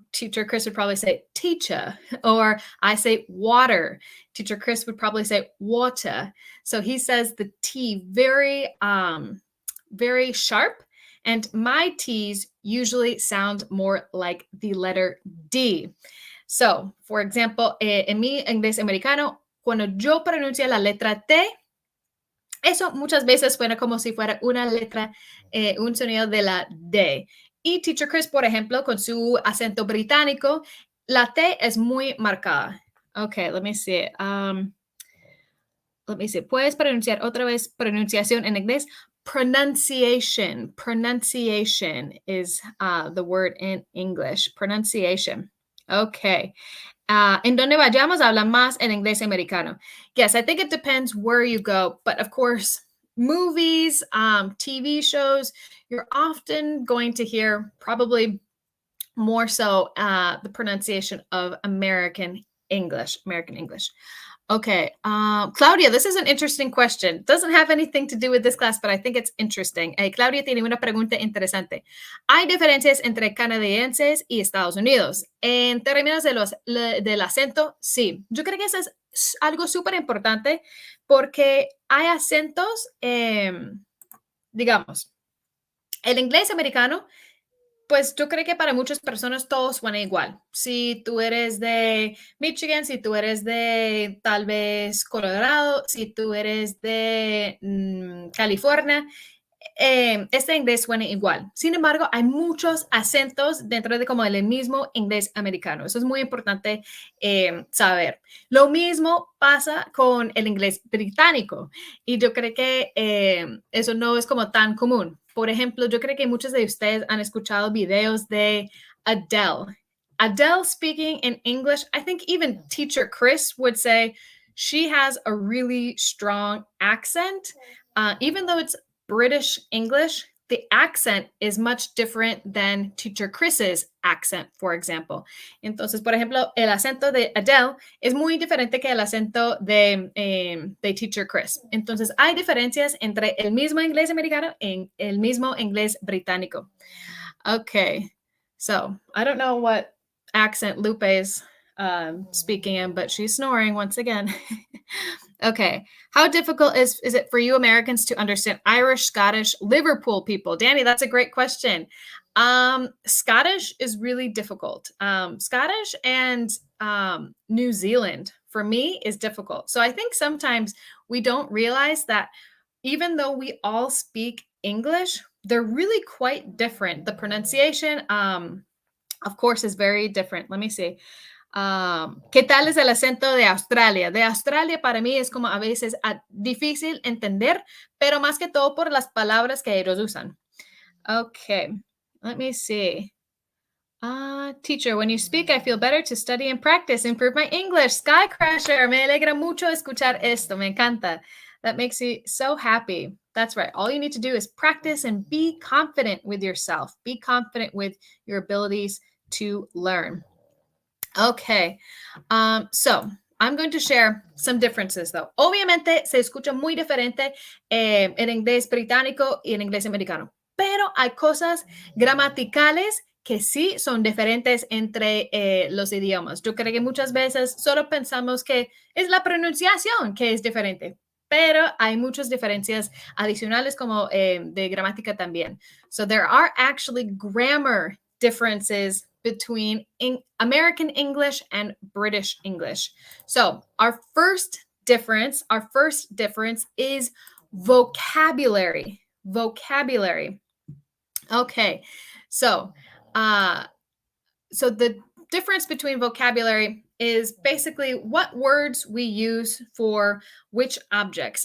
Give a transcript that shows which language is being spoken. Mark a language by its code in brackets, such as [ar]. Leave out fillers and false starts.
[en] Teacher Chris would probably say teacher, or I say water. Teacher Chris would probably say water. So he says the T very, very sharp, and my T's usually sound more like the letter D. So, for example, [es] en mi inglés americano, cuando yo pronuncio la letra T, eso muchas veces suena como si fuera una letra, un sonido de la D. Y Teacher Chris, por ejemplo, con su acento británico, la T es muy marcada. [en] Okay, let me see. Let me see. [es] ¿Puedes pronunciar otra vez pronunciación en inglés? [en] Pronunciation. Pronunciation is the word in English. Pronunciation. Okay. [es] En donde vayamos, hablan más en inglés americano. [en] Yes, I think it depends where you go. But of course, movies, TV shows, you're often going to hear probably more so the pronunciation of American English. American English. Okay, Claudia, this is an interesting question. Doesn't have anything to do with this class, but I think it's interesting. [es] Claudia tiene una pregunta interesante. ¿Hay diferencias entre canadienses y Estados Unidos? En términos del acento, sí. Yo creo que eso es algo súper importante porque hay acentos, digamos, el inglés americano, pues yo creo que para muchas personas todo suena igual. Si tú eres de Michigan, si tú eres de tal vez Colorado, si tú eres de California, este inglés suena igual. Sin embargo, hay muchos acentos dentro de como el mismo inglés americano. Eso es muy importante saber. Lo mismo pasa con el inglés británico y yo creo que eso no es como tan común. Por ejemplo, yo creo que muchos de ustedes han escuchado videos de Adele. [en] Adele speaking in English, I think even Teacher Chris would say she has a really strong accent. Even though it's British English, the accent is much different than Teacher Chris's accent, for example. [es] Entonces, por ejemplo, el acento de Adele es muy diferente que el acento de Teacher Chris. Entonces, hay diferencias entre el mismo inglés americano y el mismo inglés británico. [en] Okay, so I don't know what accent Lupe is speaking in, but she's snoring once again. Okay, how difficult is it for you Americans to understand Irish, Scottish, Liverpool people? Danny, that's a great question. Scottish is really difficult. Scottish and New Zealand for me is difficult. So I think sometimes we don't realize that even though we all speak English, they're really quite different. The pronunciation, of course, is very different. Let me see. [es] ¿Qué tal es el acento de Australia? De Australia para mí es como a veces difícil entender, pero más que todo por las palabras que ellos usan. [en] Okay, let me see. Teacher, when you speak, I feel better to study and practice, improve my English. [es] Sky Crasher, me alegra mucho escuchar esto, me encanta. [en] That makes me so happy. That's right. All you need to do is practice and be confident with yourself. Be confident with your abilities to learn. Okay. So I'm going to share some differences, though. [es] Obviamente se escucha muy diferente en inglés británico y en inglés americano, pero hay cosas gramaticales que sí son diferentes entre los idiomas. Yo creo que muchas veces solo pensamos que es la pronunciación que es diferente, pero hay muchas diferencias adicionales como de gramática también. [en] So there are actually grammar differences between American English and British English. So our first difference is vocabulary. Vocabulary. Okay, so so the difference between vocabulary is basically what words we use for which objects.